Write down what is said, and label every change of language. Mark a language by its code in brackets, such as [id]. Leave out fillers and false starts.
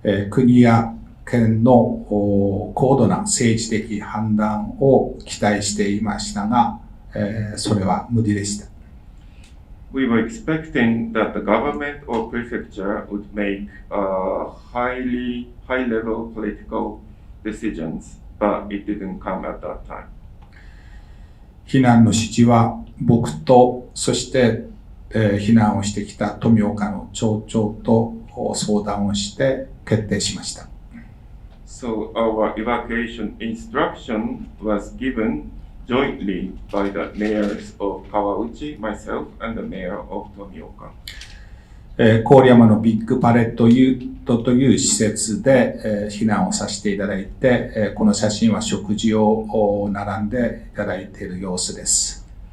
[ja] 国や県の高度な政治的判断を期待していましたが、それは無理でした。 [en] We were expecting that the government or prefecture would make high-level political decisions but it didn't come at that time. [ja] 避難の指示は僕と、そして、避難をしてきた富岡の町長と相談をして決定しました。 [en] So our evacuation instruction was given jointly by the mayors of Kawauchi, myself, and the mayor of Tomioka. [ja] 郡山のビッグパレットユートという施設で、避難をさせていただいて、この写真は食事を並んでいただいている様子です。